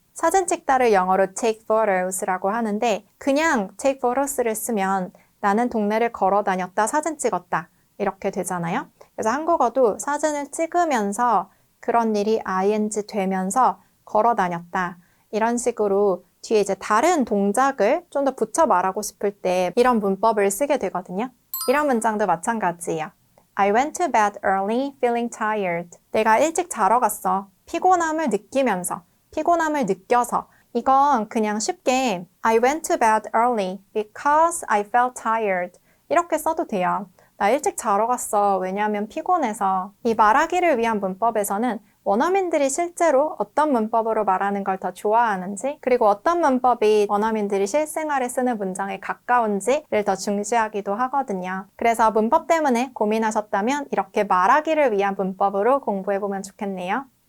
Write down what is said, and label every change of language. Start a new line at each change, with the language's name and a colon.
Korean: 사진 찍다를 영어로
English: take photos
Korean: 라고 하는데 그냥 take photos를 쓰면 나는 동네를 걸어 다녔다, 사진 찍었다 이렇게 되잖아요. 그래서 한국어도 사진을 찍으면서 그런 일이 ing 되면서 걸어 다녔다. 이런 식으로 뒤에 이제 다른 동작을 좀 더 붙여 말하고 싶을 때 이런 문법을 쓰게 되거든요. 이런 문장도 마찬가지예요.
English: I went to bed early, feeling tired.
Korean: 내가 일찍 자러 갔어. 피곤함을 느끼면서, 피곤함을 느껴서.
English: 이건 그냥 쉽게 I went to bed early because I felt tired.
Korean: 이렇게 써도 돼요. 나 일찍 자러 갔어. 왜냐하면 피곤해서. 이 말하기를 위한 문법에서는 원어민들이 실제로 어떤 문법으로 말하는 걸 더 좋아하는지, 그리고 어떤 문법이 원어민들이 실생활에 쓰는 문장에 가까운지를 더 중시하기도 하거든요. 그래서 문법 때문에 고민하셨다면 이렇게 말하기를 위한 문법으로 공부해보면 좋겠네요.